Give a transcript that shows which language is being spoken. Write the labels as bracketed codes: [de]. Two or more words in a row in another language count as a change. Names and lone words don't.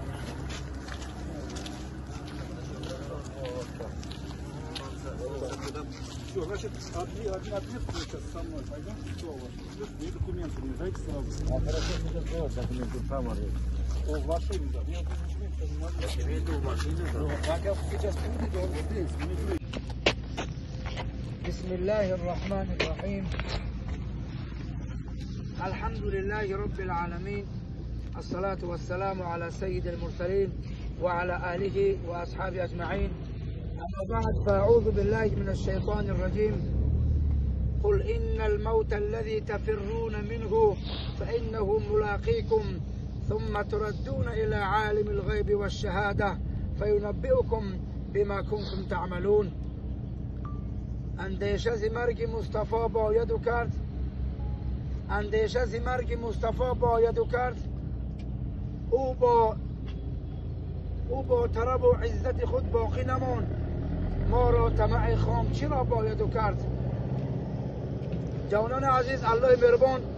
[ru] Все, значит, ответ сейчас со мной пойдем. Все, вот. И документы мне дайте сразу. А хорошо, что ты сделал, документы сам орешь. О, в машине, да. Я документы не могу. Я имею в виду в машине, да. Как я сейчас буду, он здесь. [ar] بسم الله الرحمن الرحيم الحمد لله رب العالمين الصلاة والسلام على سيد المرسلين وعلى آله وأصحابه أجمعين أما بعد فأعوذ بالله من الشيطان الرجيم قل إن الموت الذي تفرون منه فإنه ملاقيكم ثم تردون إلى عالم الغيب والشهادة فينبئكم بما كنتم تعملون [fa] اندیشه از مرگ مصطفی باید و کرد اندیشه از مرگ مصطفی باید و کرد او با طرب و عزت خود باقی نمان ما را طمع خام چرا باید و کرد جوانان عزیز الله مهربان